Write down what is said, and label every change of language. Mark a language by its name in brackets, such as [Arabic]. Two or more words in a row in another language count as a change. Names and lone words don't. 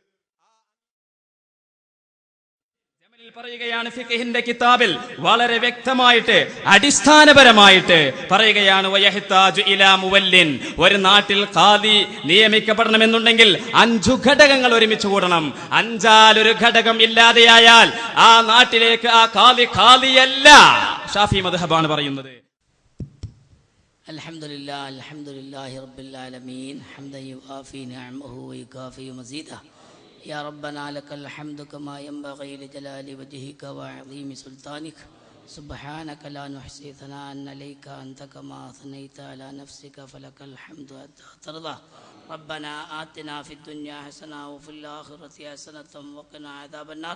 [Malayalam] പറയുകയാണ് ഫിഖഹിന്റെ കിതാബിൽ വളരെ വ്യക്തമായിട്ട് അടിസ്ഥാനപരമായിട്ട് പറയുകയാണ്, [Arabic] ويحتاج إلى مولٍّ, [Malayalam] ഒരു നാട്ടിൽ ഖാദി നിയമിക്കപ്പെടണമെന്നുണ്ടെങ്കിൽ 5 ഘടകങ്ങൾ ഒരുമിച്ച് കൂടണം. 5-ാലൊരു ഘടകം ഇല്ലാതെയായാൽ ആ നാട്ടിലേക്ക് ആ ഖാദിയല്ല. ഷാഫി മദ്ഹബാണ് പറയുന്നത്. [Arabic] الحمد لله رب العالمين حمدا يوافي نعمه ويكافئ مزيده. يا ربنا لك الحمد كما ينبغي لجلال وجهك وعظيم سلطانك. سبحانك لا نحصي ثناء عليك أنت كما أثنيت على نفسك فلك الحمد حتى ترضى. ربنا آتنا في الدنيا حسنة وفي الآخرة حسنة وقنا عذاب النار.